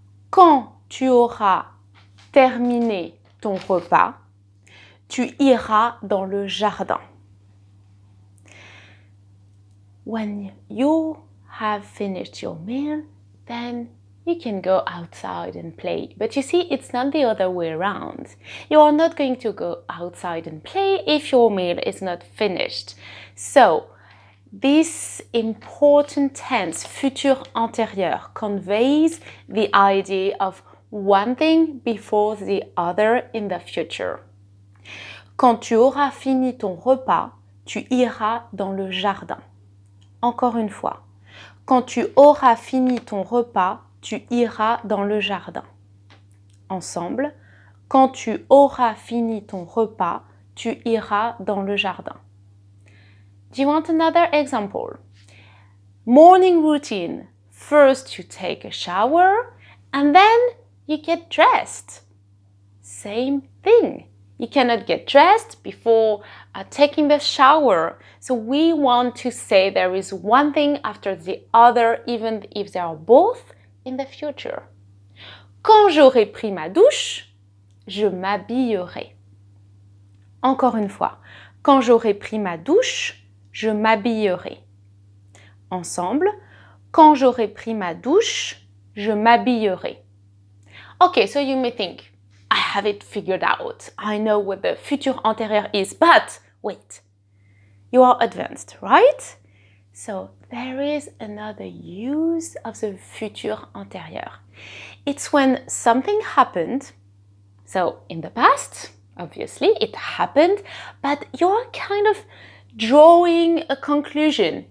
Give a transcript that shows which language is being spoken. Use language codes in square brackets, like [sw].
[fr] Quand tu auras terminé ton repas, tu iras dans le jardin. [en] When you have finished your meal, then you can go outside and play. But you see, it's not the other way around. You are not going to go outside and play if your meal is not finished. So, this important tense, futur antérieur, conveys the idea of one thing before the other in the future. [fr] Quand tu auras fini ton repas, tu iras dans le jardin. Encore une fois. Quand tu auras fini ton repas, tu iras dans le jardin. Ensemble. Quand tu auras fini ton repas, tu iras dans le jardin. [en] Do you want another example? Morning routine. First you take a shower and then you get dressed. Same thing. You cannot get dressed before taking the shower. So we want to say there is one thing after the other, even if they are both in the future. [fr] Quand j'aurai pris ma douche, je m'habillerai. Encore une fois. Quand j'aurai pris ma douche, je m'habillerai. Ensemble. Quand j'aurai pris ma douche, je m'habillerai. [en] Okay, so you may think, I have it figured out. I know what the futur antérieur is, but wait, you are advanced, right? So there is another use of the futur antérieur. It's when something happened, so in the past, obviously, it happened, but you're kind of drawing a conclusion.